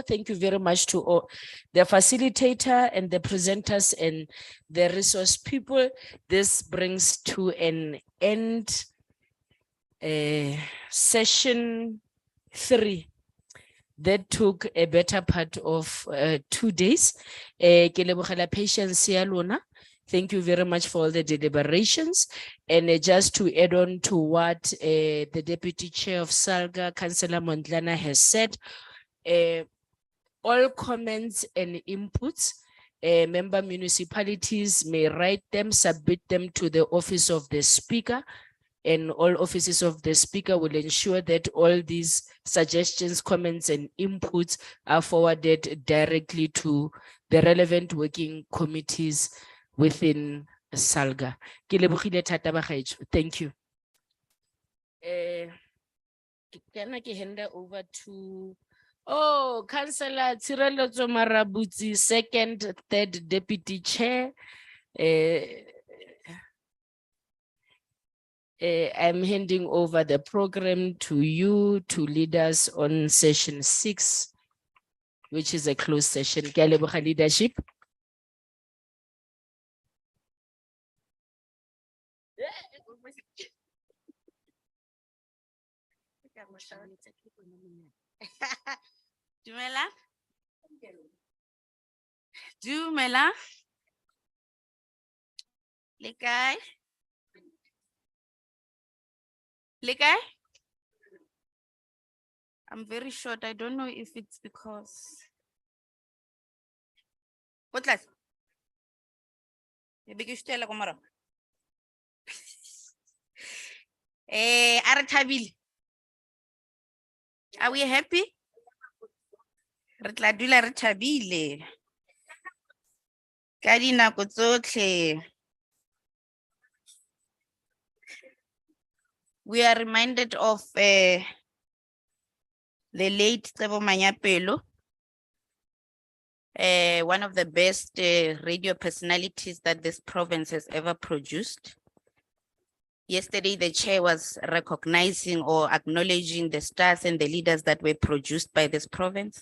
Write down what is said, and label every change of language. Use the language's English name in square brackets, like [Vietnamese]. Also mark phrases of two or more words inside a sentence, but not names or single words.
[English] Thank you very much to all the facilitator and the presenters and the resource people. This brings to an end session 3 that took a better part of 2 days. [Tswana] Ke lebogela patience ya lona. [English] Thank you very much for all the deliberations. And just to add on to what the Deputy Chair of Salga, Councillor Mondlana, has said, all comments and inputs, member municipalities may write them, submit them to the office of the Speaker, and all offices of the Speaker will ensure that all these suggestions, comments, and inputs are forwarded directly to the relevant working committees within Salga. [Tswana] Ke lebogile thata bagaetsho. [English] Thank you. Can I hand over to Councillor Tshireletso Marabutsi, second, third deputy chair. I'm handing over the program to you to lead us on session 6, which is a closed session. [Tswana] Ke a leboga leadership. Dumela. Dumela. Le kae? Le kae? [English] I'm very short. I don't know if it's because. What class? You big stella komara. [Tswana] Are thabile? [English] Are we happy? [Tswana] Re tla dula re thabile. Ka dinako tsotlhe. [English] we are reminded of the late Tebo Manyapelo, one of the best radio personalities that this province has ever produced. Yesterday, the chair was recognizing or acknowledging the stars and the leaders that were produced by this province.